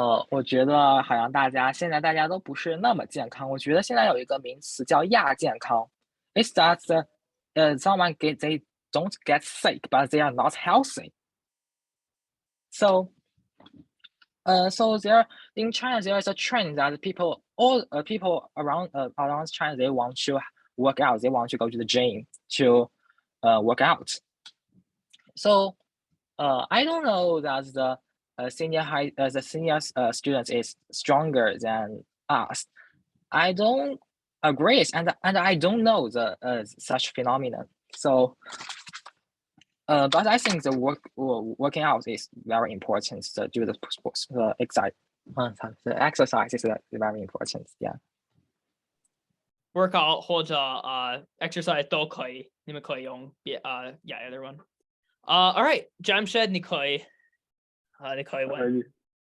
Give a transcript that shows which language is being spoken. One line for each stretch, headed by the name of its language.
Chinese: 我觉得好像现在大家都不是那么健康。我觉得现在有一个名词叫亚健康。
English: It's that they don't get sick, but they are not healthy. So there in China there is a trend that people around China, they want to work out, they want to go to the gym to work out. So I don't know that the senior students is stronger than us. I don't agree, and I don't know the such phenomenon. So but I think the working out is very important to do the sports, the exercise is very important. Yeah.
Chinese: Workout 或者exercise 都可以，你们可以用
English: either one. All right,
Chinese: Jamshed 你可以问。